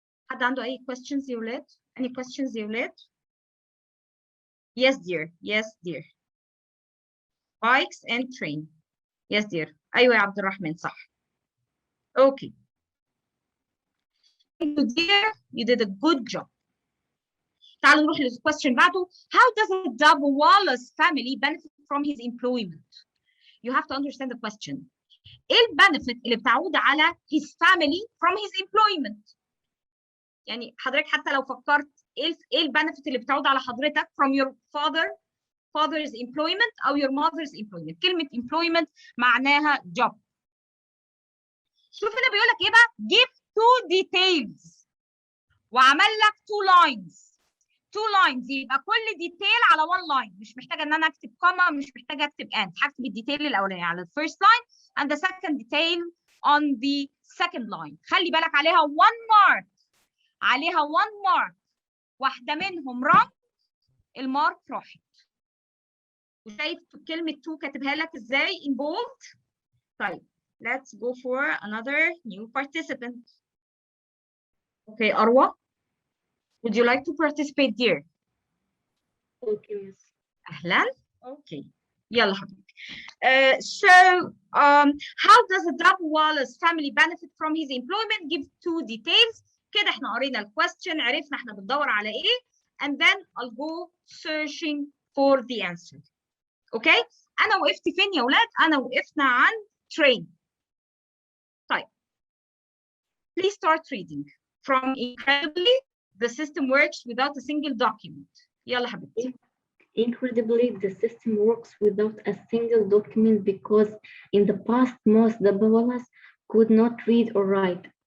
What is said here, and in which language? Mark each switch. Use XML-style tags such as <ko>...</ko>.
<ar>حد عنده اي questions يا ولاد؟</ar> <en>any questions</en> <ar>يا ولاد؟</ar> <en>Yes dear. Yes dear. Bikes and train. Yes dear.</en> <ar>ايوه يا عبد الرحمن صح.</ar> <en>Okay. Thank you dear. You did a good job.</en> <ar>تعالوا نروح للquestion بعده.</ar> <en>How does a Dabawalas family benefit from his employment? You have to understand the question.</en> <ar>ايه البنفيت اللي بتعود على</ar> <en>his family from his employment؟</en> <ar>يعني حضرتك حتى لو فكرت ايه البنفيت اللي بتعود على حضرتك</ar> <en>from your father's employment</en> <ar>او your mother's employment. كلمة employment معناها job. شوف هنا بيقول لك ايه بقى؟</ar> <en>give two details</en> <ar>وعمل لك two lines يبقى كل ديتيل على one line. مش محتاجه ان انا اكتب كوما، مش محتاجه اكتب and، هكتب الديتيل الاولاني على</ar> <en>the first line and the second detail on the second line.</en> <ar>خلي بالك عليها</ar> <en>one mark،</en> <ar>عليها one mark، واحده منهم wrong المارك راحت. وشايف كلمه to كاتبها لك ازاي in bold. طيب</ar> <en>let's go for another new participant. Okay, Arwa, would you like to participate, dear? Okay, miss.</en> <ar>أهلا.</ar> <en>Okay.</en> <ar>يلا حبيبي.</ar> <en>So, how does the Dabu Wallace family benefit from his employment? Give two details.</en> <ar>كده احنا قرينا الكويستشن، عرفنا احنا بندور على ايه.</ar> <en>And then I'll go searching for the answer. Okay?</en> <ar>أنا وقفت فين يا ولاد؟ أنا وقفنا عن train. طيب.</ar> <en>Please start reading. From incredibly, the system works without a single document.</en> <ar>يلا حبيبتي.</ar> <en>Incredibly, the system works without a single document because in the past, most Dabawalas could not read or write.</en>